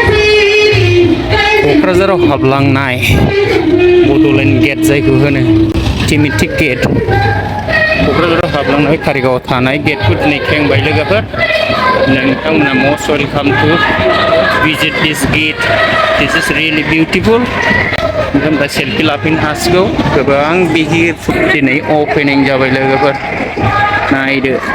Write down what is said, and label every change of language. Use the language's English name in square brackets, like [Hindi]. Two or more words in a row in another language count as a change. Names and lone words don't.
[Bodo] क'क्राझाराव हाबलांनाय बड'लेण्ड गेट जायखौ होनो थिमिथिक गेट क'क्राझाराव हाबलांनाय कारिगाव थानाय गेटखौ दिनै खेंबाय लोगोफोर नोंथांमोना [English] must welcome to visit this gate this is really beautiful [Bodo] ओमफ्राय सेल्फि लाफैनो हासिगौ गोबां बिहिर दिनै अपेनिं जाबाय लोगोफोर नायदो